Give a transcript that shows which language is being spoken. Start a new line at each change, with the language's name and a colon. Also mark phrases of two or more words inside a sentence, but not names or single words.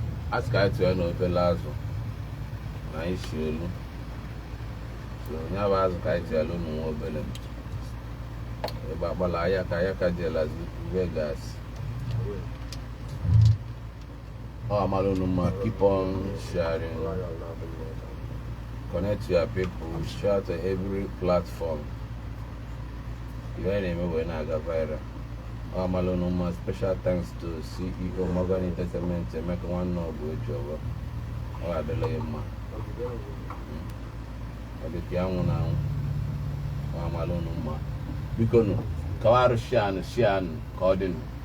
Igbo: A sị ka anyị tụọ unu obere azụ. Na anyị si elu. So, onye bụ azụ ka anyị tụọ unu nwa obere. Ịgba agbala Ayaka, Ayaka je Las Vegas. Ọ amara unu mma.
English: Keep on sharing. Connect to your people. Share to every platform.
Igbo: Ihe anyị na-eme wee na-aga viral. Ọ amara unu mma.
English: Special thanks to C E O Morgan Entertainment, Emeka Nwanne Ọgụ Eji Ọgọ.
Igbo: Ọ ga-adịla gị mma. Ọ dị ka ya nwụ na anwụ. Ọ amara unu mma. Biko nụ, kawarụ share nụ, share nụ, ka ọ dị nụ.